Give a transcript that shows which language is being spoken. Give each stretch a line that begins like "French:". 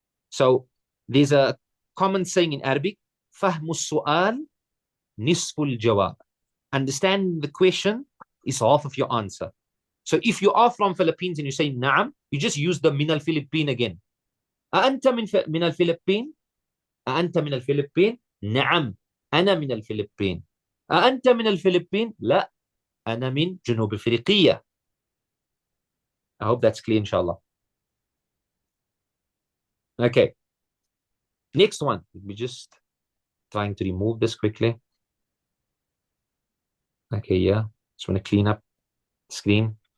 English: So there's a common saying in Arabic,
Arabic: fahmu su'al nisful jawab.
English: Understanding the question is half of your answer. So if you are from Philippines and you say na'am, you just use the min al-Philippine again.
Arabic: Anta min al-Philippine? أأنت من الفلبين؟ نعم أنا من الفلبين. أأنت من الفلبين؟ لا أنا من جنوب أفريقيا.
English: I hope that's clear, inshallah. Okay. Next one. Let me just trying to remove this quickly. Okay, yeah. Just want to clean up the screen.